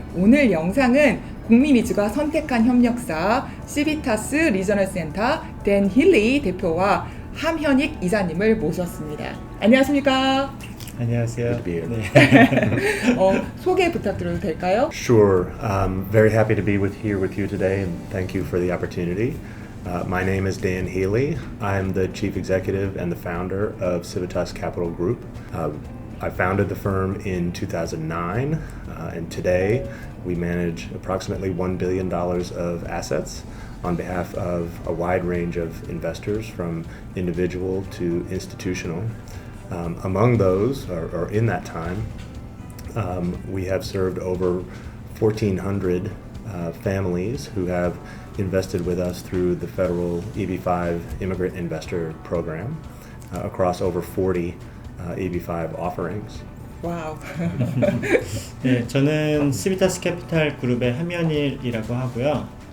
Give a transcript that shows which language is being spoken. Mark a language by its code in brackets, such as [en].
[ko] 오늘 영상은 국민이주가 선택한 협력사 시비타스 리저널 센터 댄 힐리 대표와 함현익 이사님을 모셨습니다. 안녕하십니까? 안녕하세요. [en] Good to be here. [ko] 소개 부탁드려도 될까요? [en] Sure. I'm very happy to be here with you today, and thank you for the opportunity. My name is Dan Healy. I'm the chief executive and the founder of Civitas Capital Group. I founded the firm in 2009, and today we manage approximately $1 billion of assets on behalf of a wide range of investors, from individual to institutional. Among those, or in that time, we have served over 1,400 families who have invested with us through the federal EB-5 immigrant investor program across over 40 EB-5 offerings. [ko] 와우. 네, 저는 시비타스 캐피탈 그룹의 함현일이라고 하고요.